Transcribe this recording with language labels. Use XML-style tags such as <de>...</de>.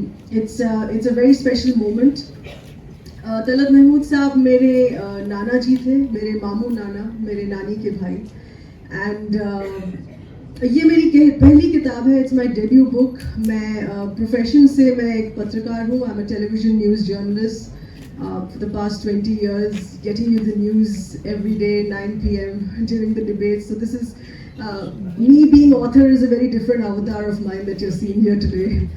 <en>It's a very special moment.</en> <hi>Talat Mahmood साहब मेरे नाना जी थे, मेरे मामू नाना, मेरे नानी के भाई. एंड ये मेरी पहली किताब है.</hi> <en>It's my debut book.</en> <hi>मैं प्रोफेशन से मैं एक पत्रकार हूँ.</hi> <en>I am a television news journalist for the past 20 years, getting you the news every day 9 p.m. during the debates. So this is me being author is a very different avatar of mine that you're seeing here today.</en>